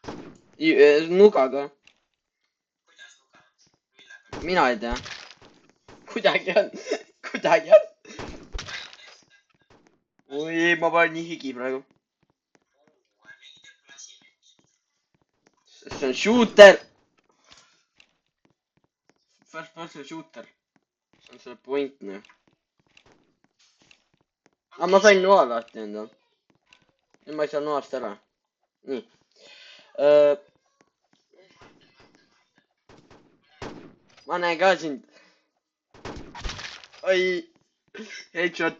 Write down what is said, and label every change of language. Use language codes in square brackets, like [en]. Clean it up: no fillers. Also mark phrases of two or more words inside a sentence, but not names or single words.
[et] nugaga. kuidas lugavad? millega? mina ei tea. kuidagi on. oi, ma panen nii higi praegu. see on shooter. [en] First person shooter. [et] see on see point noh. ma sain noa lahti endal. nüüd ma ei saa noast ära. nii. ma näen ka sind. oi. Headshot.